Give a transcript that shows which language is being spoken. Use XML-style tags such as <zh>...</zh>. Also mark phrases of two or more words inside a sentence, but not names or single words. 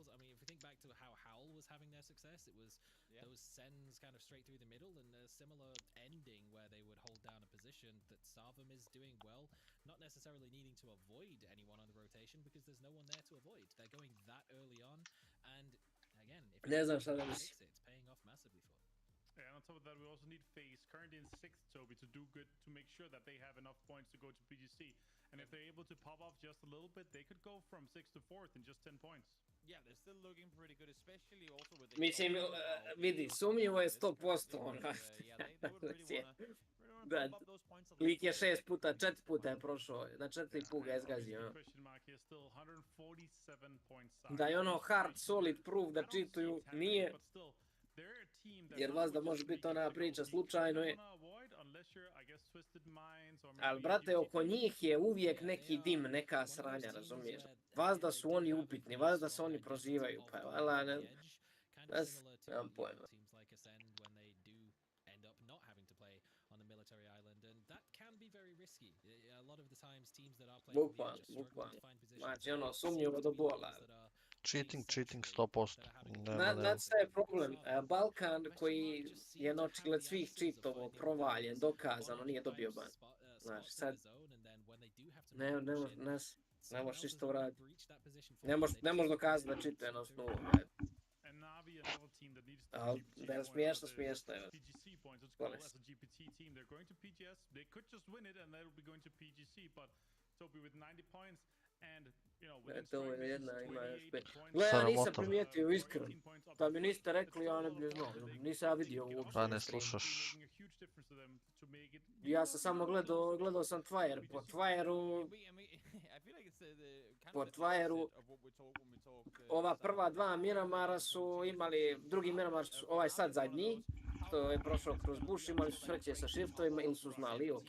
<en>I mean, if we think back to how Howl was having their success, it was those sends kind of straight through the middle and a similar ending where they would hold down a position that Sarvam is doing well, not necessarily needing to avoid anyone on the rotation because there's no one there to avoid. They're going that early on, and again, if</en> <bs>Ne</bs> <en>you</en> <bs>znam šta da</bs> <en>fix</en> <bs>mislim.</bs> <en>it, it's paying off massively for them. And on top of that, we also need FaZe, currently in 6th, Toby, to do good, to make sure that they have enough points to go to PGC. And if they're able to pop off just a little bit, they could go from 6th to 4th in just 10 points. Yeah, they're still looking pretty good, especially also with the</en> <bs>Mislim, vidi, sumnjivo je 100%, ono. Da, lik je 6 puta, 4 puta je prošao, na 4 put ga je zgazio. ono.</bs> <en>Question mark here, still 147 points.</en> <bs>Da je ono</bs> <en>hard, solid proof</en> <bs>da čituju, nije. Jer vas da može biti ona priča slučajno je. Ali brate, oko njih je uvijek neki dim, neka sranja, razumiješ? Vas da su oni upitni, vas da se oni prozivaju, pa vala, ne. Nemam pojma.</bs> <en>Teams like Ascend when they do end up not having to play on the military island, and that can be very risky. A lot of the times, teams that are playing from the edge</en> <bs>Bukvalno,</bs> <en>are struggling to</en> <bs>bukvalno.</bs> <en>find positions.</en> <bs>Znači,</bs> <en>And</en> <bs>ono,</bs> <en>it seems</en> <bs>sumnjivo</bs> <en>to</en> <bs>do</bs> <en>be the</en> <bs>bola.</bs> <en>ones that are</en> <bs>Cheating,</bs> <en>pretty</en> <bs>cheating</bs> <en>centrally,</en> <bs>100%.</bs> <en>that are having</en> <bs>Nema, nema. Znate šta je problem? Balkan koji je na očigled svih čitova provaljen, dokazano, nije dobio ban. Znaš, sad, ne možeš ništa uraditi. Ne možeš dokazati da čituje na osnovu.</bs> <en>And Navi, another team that needs to</en> <bs>Ali,</bs> <en>PGC</en> <bs>da je</bs> <en>points,</en> <bs>smiješno,</bs> <en>but</en> <bs>smiješno je.</bs> <en>PGC points, let's go Honest. as a GPT team. They're going to PGS. They could just win it and they'll be going to PGC, but Toby with 90 points and, you know, within</en> <bs>To je</bs> <en>strike</en> <bs>jedna,</bs> <en>missions,</en> <bs>ima još</bs> <en>28</en> <bs>pet.</bs> <en>points.</en> <bs>Gle, ja nisam Sramota. primijetio iskreno.</bs> <en>18 points up</en> <bs>Da</bs> <en>to</en> <bs>mi</bs> <en>first.</en> <bs>niste</bs> <en>It's</en> <bs>rekli,</bs> <en>still</en> <bs>ja</bs> <en>a</en> <bs>ne</bs> <en>lot</en> <bs>bi</bs> <en>of</en> <bs>znao.</bs> <en>points and they</en> <bs>Nisam ja</bs> <en>could</en> <bs>vidio</bs> <en>take it</en> <bs>uopšte Pa</bs> <en>off.</en> <bs>ne na streamu. slušaš.</bs> <en>Making a huge difference to them to make it.</en> <bs>Ja sam samo gledao sam Twire. Po Twireu, po Twireu, ova prva dva Miramara su imali, drugi Miramar, ovaj sad zadnji, što je prošao kroz buš, imali su sreće sa shiftovima ili su znali, ok.</bs>